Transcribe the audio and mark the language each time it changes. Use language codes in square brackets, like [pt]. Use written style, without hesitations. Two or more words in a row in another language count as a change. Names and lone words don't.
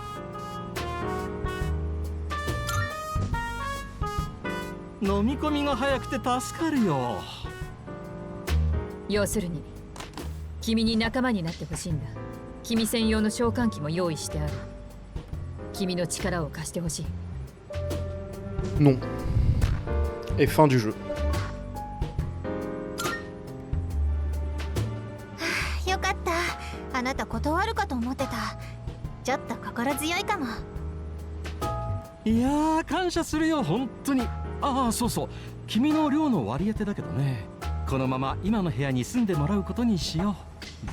[ja] 飲み込みが早くて助かるよ。要するに君に仲間になってほしいんだ。君専用の召喚機も用意してある。君の力を貸してほしい。 [fr] Non. Et fin du jeu. [ja] よかった。あなた断るかと思ってた。ちょっと心強いかも。いやー、感謝するよ本当に。ああ、そうそう、君の寮の割り当てだけどね、このまま今の部屋に住んでもらうことにしよう。